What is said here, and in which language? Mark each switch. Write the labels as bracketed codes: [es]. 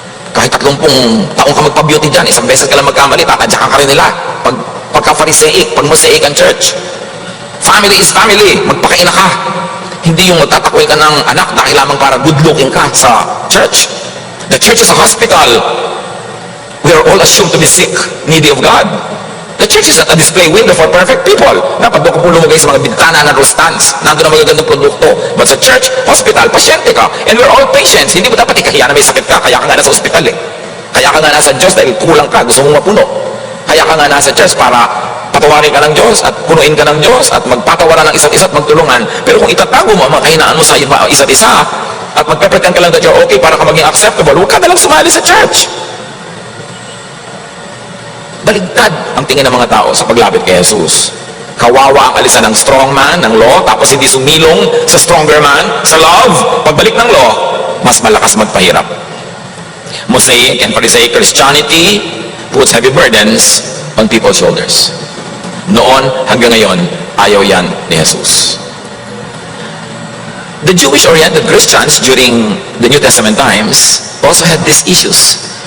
[tl] Kahit 30 taong ka magpa-beauty dyan, isang beses ka lang magkamali, tatadyakan ka rin nila. Pagka-Pharisaic, pag Mosaic ang church. [en] Family is family. [tl] Magpakaina ka. Hindi yung magtatakwil ka ng anak dahil lamang para good looking ka sa church. [en] The church is a hospital. We are all assumed to be sick, needy of God. The church is not a display window for perfect people. [tl] Dapat doon ka po lumagay sa mga bintana ng rustans. Nandun ang magagandang produkto. But sa church, hospital, pasyente ka. [en] And we're all patients. [tl] Hindi mo dapat ikahiya na may sakit ka. Kaya ka nga nasa hospital eh. Kaya ka nga nasa Diyos dahil kulang ka. Gusto mong mapuno. Kaya ka nga nasa church para patawarin ka ng Diyos at punuin ka ng Diyos at magpatawaran ng isa't isa at magtulungan. Pero kung itatago mo ang mga kahinaan mo sa isa't isa at magpe-pretend ka lang [en] that you're okay [tl] para ka maging acceptable, huwag ka na lang sumali sa church. Baligtad ang tingin ng mga tao sa paglapit kay Jesus. Kawawa ang alisan ng strong man, ng law, tapos hindi sumilong sa stronger man, sa love. Pagbalik ng law, mas malakas magpahirap. [en] Mosaic and Pharisaic Christianity puts heavy burdens on people's shoulders. [tl] Noon hanggang ngayon, ayaw yan ni Jesus. [en] The Jewish-oriented Christians during the New Testament times also had these issues.